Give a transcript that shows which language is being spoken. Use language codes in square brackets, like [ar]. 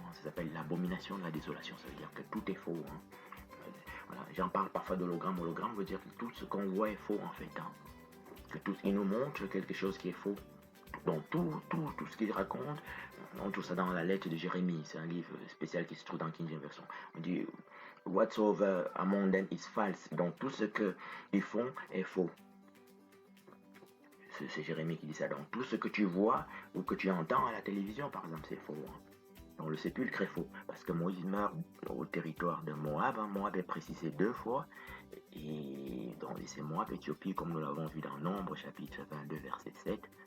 [fr] Ça s'appelle l'abomination de la désolation. Ça veut dire que tout est faux. Voilà. J'en parle parfois d'hologramme. Hologramme veut dire que tout ce qu'on voit est faux, en fait. Que il nous montre quelque chose qui est faux. Donc, tout ce qu'il raconte, on trouve ça dans la lettre de Jérémie. C'est un livre spécial qui se trouve dans King James Version. On dit, [en] whatsoever among them is false. [fr] Donc, tout ce qu'ils font est faux. C'est Jérémie qui dit ça. Donc tout ce que tu vois ou que tu entends à la télévision, par exemple, c'est faux. Donc le sépulcre est faux. Parce que Moïse meurt au territoire de Moab. Moab est précisé 2 fois. Et donc c'est Moab, Éthiopie, comme nous l'avons vu dans Nombre, chapitre 22, verset 7.